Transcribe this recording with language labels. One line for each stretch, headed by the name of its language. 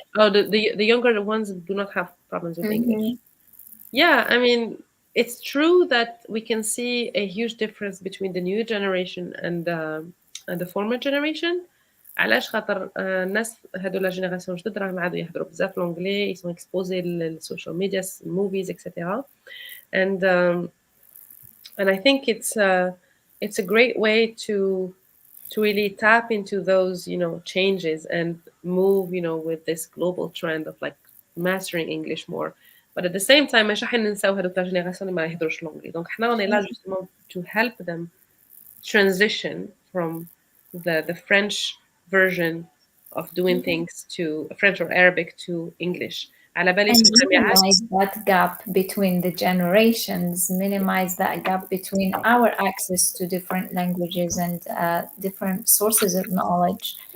English: Oh, the younger ones do not have problems with English. Mm-hmm. Yeah, I mean, it's true that we can see a huge difference between the new generation and the former generation.
Arabic: علاش خاطر الناس هادو لا جينيراسيون جدد راهم عادوا يهضروا بزاف لونجلي، يسون اكسبوزي للسوشيال ميديا،
English: movies, etc. and and I think it's a great way to really tap into those changes and move with this global trend of like mastering English more.
Arabic: But at the same time مش راح ننساو هذوك لا جينيراسيون اللي ما يهضروش لونجلي. دونك احنا
French: on est là justement
English: to help them transition from the French version of doing things to French or Arabic to English.
Arabic: على بالي في
English: And
Arabic: الجامعات.
English: minimize that gap between the generations, minimize that gap between our access to different languages and different sources of knowledge.